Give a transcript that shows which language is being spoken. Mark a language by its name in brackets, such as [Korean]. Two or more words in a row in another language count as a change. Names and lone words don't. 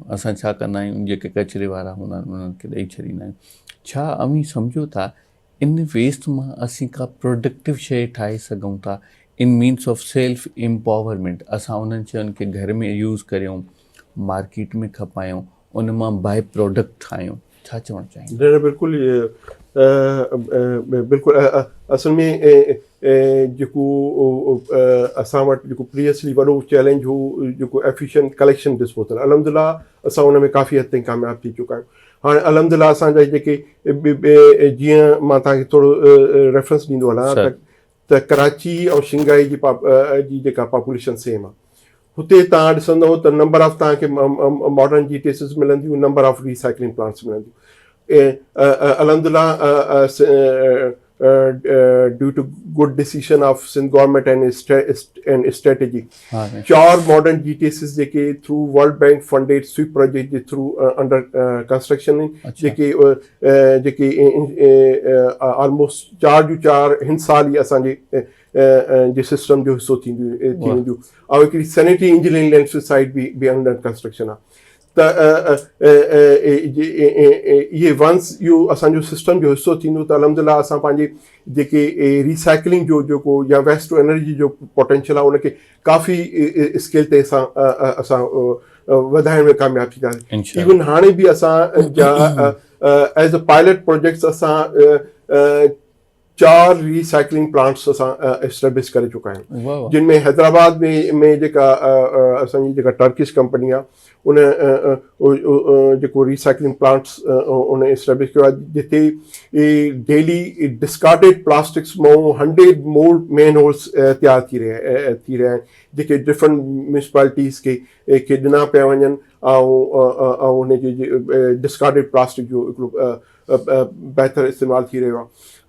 [Sindhi] असां छा कंदा आहियूं, जेके कचिरे वारा हूंदा आहिनि उन्हनि खे ॾेई छॾींदा आहियूं. छा अवी सम्झो था इन वेस्ट मां असीं का प्रोडक्टिव शइ ठाहे सघूं था [English] in means of self empowerment? [Sindhi] असां उन्हनि शयुनि खे घर में यूज़ करियूं, मार्केट में खपायूं, उन मां [English] by product [Sindhi] ठाहियूं. छा चवणु चाहींदा? बिल्कुलु बिल्कुलु. असल में जेको असां वटि जेको प्रीवियसली वॾो चैलेंज हो जेको [English] efficient collection disposal, [Sindhi] अलहमदिल्ला असां उन में काफ़ी हद ताईं कामयाबु थी चुका आहियूं. हाणे अलहमदिल्ला असांजा जेके जीअं मां तव्हांखे थोरो रेफरेंस ॾींदो हलां त कराची ऐं शिंघाई जी जेका [English] population same [Sindhi] आहे, हुते तव्हां ॾिसंदव त [English] number of [Sindhi] तव्हांखे [English] modern GTSs [Sindhi] मिलंदियूं, [English] number of recycling plants [Sindhi] मिलंदियूं. [English] अलहमदिल्ला due to good decision of Sindh government and strategy. [Sindhi] ہاں [English] 4 modern GTSs [Sindhi] जेके [English] through World Bank funded sweep project [Sindhi] जे [English] through under construction [Sindhi] जेके almost 4 जूं 4 हिन साल ई असांजे जे सिस्टम जो हिसो थी वेंदियूं ऐं हिकिड़ी [English] sanitary engineering landfill site [Sindhi] बि [English] under construction [Sindhi] आहे. त इहे वंस इहो असांजो सिस्टम जो हिसो थींदो त अलहमदिल्ला असां पंहिंजे जेके रिसाइकलिंग जो जेको या [English] waste to energy [Sindhi] जो पोटेंशियल आहे उनखे काफ़ी स्केल ते असां वधाइण में कामयाबु थींदासीं. इवन हाणे बि असां जा [English] as a pilot projects [Sindhi] असां 4 [English] recycling plants [Sindhi] असां एस्टेब्लिश करे चुका आहियूं, जिन में हैदराबाद में जेका असांजी जेका [English] Turkish company [Sindhi] आहे उन जेको [English] recycling plants [Sindhi] उन एस्टेब्लिश कयो आहे, जिते [English] daily discarded plastics [Sindhi] मां 100 मोर [English] man holes [Sindhi] तयारु थी रहिया आहिनि, जेके [English] different municipalities [Sindhi] खे ॾिना पिया वञनि ऐं हुनजे [English] discarded plastic [Sindhi] जो हिकिड़ो बहितर इस्तेमालु थी रहियो आहे.